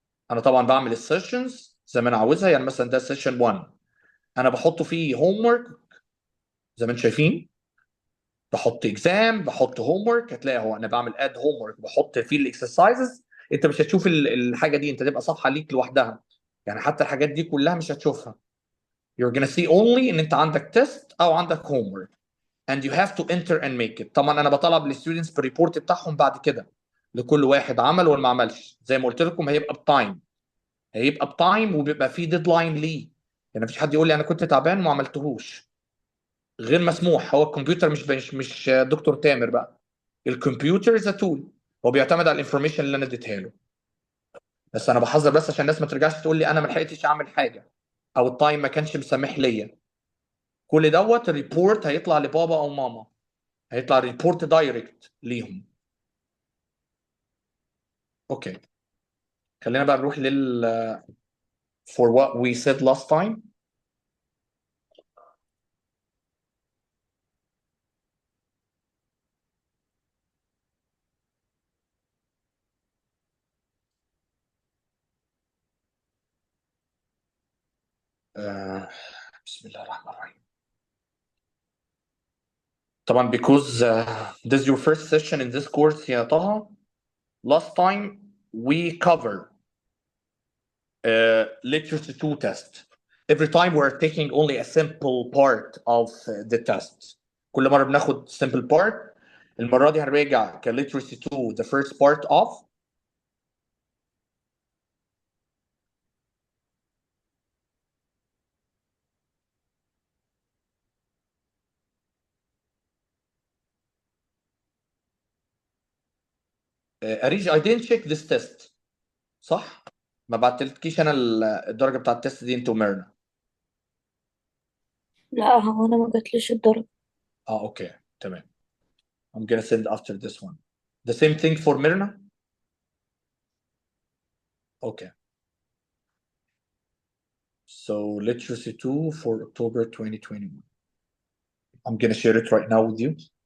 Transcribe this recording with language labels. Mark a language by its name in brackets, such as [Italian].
[Arabic] انا طبعا بعمل السيشنز زي ما انا عاوزها. يعني مثلا ده سيشن 1 انا بحط فيه هوم ورك زي ما انتم شايفين. بحط اكزام، بحط هوم ورك. هتلاقي هو انا بعمل اد هوم ورك بحط فيه الاكسرسايزز. انت مش هتشوف الحاجه دي، انت تبقى صفحه ليك لوحدها. يعني حتى الحاجات دي كلها مش هتشوفها. [English] You're gonna see only [Arabic] ان انت عندك تيست او عندك هوم ورك [English] and you have to enter and make it. [Arabic] طبعا انا بطلب للستودنتس بالريبورت بتاعهم بعد كده لكل واحد عمل ولا ما عملش. زي ما قلت لكم هيبقى بتايم. هيبقى بتايم وبيبقى فيه ديدلاين ليه. يعني مفيش حد يقول لي انا كنت تعبان وما عملتهوش. غير مسموح. هو الكمبيوتر مش دكتور تامر بقى. الكمبيوتر از تول. هو بيعتمد على الانفورميشن اللي انا اديتها له. بس انا بحذر بس عشان الناس ما ترجعش تقول لي انا ما لحقتش اعمل حاجه او التايم ما كانش مسامح ليا. كل دوت الريبورت هيطلع لبابا او ماما. هيطلع ريبورت دايركت ليهم. اوكي. خلينا بقى نروح [English] for what we said last time. [Arabic] بسم الله الرحمن الرحيم. [English] طبعا because this is your first session in this course يا طه. Last time we covered literacy 2 test. Every time we're taking only a simple part of the test. [Arabic] كل مرة بناخد [English] simple part. [Arabic] المرة دي هنراجع [English] ك literacy 2 the first part of أريج. I didn't check this test. [Arabic] صح؟ ما بعتلكيش أنا الدرجة بتاعت التست دي أنت وميرنا. لا، هو انا ما جاتليش الدرجة. أوكي تمام. [English] I'm gonna send after this one. The same thing for Myrna. Okay. So literacy 2 for October 2021. I'm gonna share it right now with you.